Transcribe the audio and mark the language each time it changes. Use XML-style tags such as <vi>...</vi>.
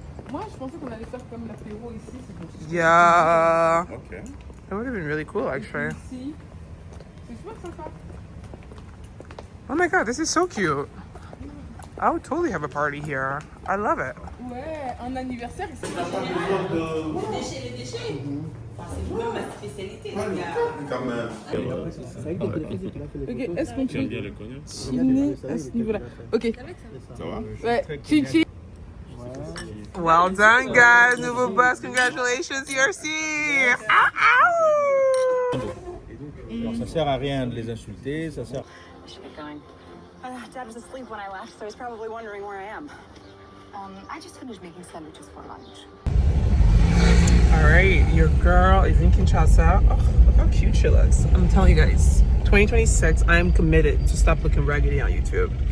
<fr>Moi, je pensais qu'on allait faire comme l'apéro ici.</fr> <en>Yeah. Okay. That would have been really cool, actually.</en> <fr>Ici. C'est super sympa.</fr> <en>Oh my God, this is so cute. I would totally have a party here. I love it.</en> <fr>Ouais, un anniversaire. Les déchets. C'est vraiment ma spécialité, les gars. Ok, est-ce qu'on peut bien le cognac? chiner à ce niveau-là? Ok. Ça va? Ouais, chin chin.</fr> <en>Well done, guys.</en> <fr>Nouveau bus.</fr> <en>Congratulations, ERC. Ow, ow.</en> <fr>Alors ça sert à rien de les insulter, ça sert.</fr> <en>I should get going. Dad was asleep when I left, so he's probably wondering where I am. I just finished making sandwiches for lunch. All right, your girl is in Kinshasa. Oh, look how cute she looks. I'm telling you guys, 2026, I am committed to stop looking raggedy on YouTube.</en>